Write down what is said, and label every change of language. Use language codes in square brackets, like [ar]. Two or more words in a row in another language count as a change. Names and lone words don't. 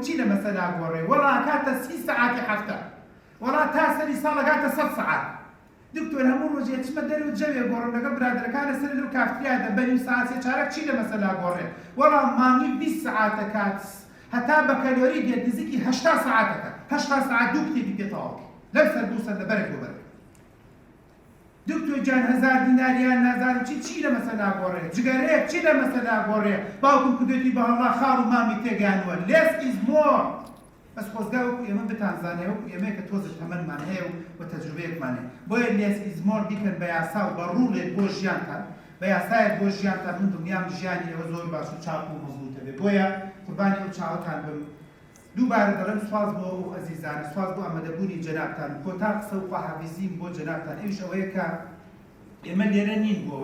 [ckb] چی لە مەسەلا گۆڕێ وەڵا ئەکاتە 30 سەعاتی هەفتە وەڵا تا سەری ساڵ ئەکاتە 100 سەعات دکتۆر هەموو ڕۆژێ چمە دەرەوە جەوێ گۆڕم لەگەڵ برادەرەکانە سەر لەو کافتریادا بەنیو سەعات سێ چارەک چی لە مەسەلا گۆڕێ وەڵا مانگی 20 سەعات دەکات هەتا بە کەلۆری دێت نزیکی 80 سەعاتەکە 80 سەعات دوو کتێبی پێتەواو لەم سەر دوو سەر لەبەرێک لەبەرێک دکتۆر جان 1000 دیناریان نازانم چی لە مەسەلا گۆڕێ جگەرەیەک چی لە مەسەلا گۆڕێ باوکم کردوێتی بە هەڵا خاڵ و مامی تێگەیانوە [en] less is more [ckb] بەس خۆزگا وەکو ئێمە بتانزانێ وەکو ئێمەیە کە تۆزت هەمەنمان هەیە و تەجروبەیەکمان هەیە بۆیە less [en] is more [ckb] بیکەن بە یاسا و بە ڕوڵێک بۆ ژیانتان بە یاسایەک بۆ ژیانتان من دڵنیام ژیانی ئێوە زۆر باش و چاک و مەزبوطە بێ بۆیە قوربانی ئەو چاوەتان بم دووبارە دەڵێم سواز بۆ ئەو ئەزیزان سواز بۆ ئامادەبوونی جەنابتان کۆتا قسە و خواحافیزیم بۆ جەنابتان ئەویش ئەوەیە کە ئێمە لێرە نین بۆ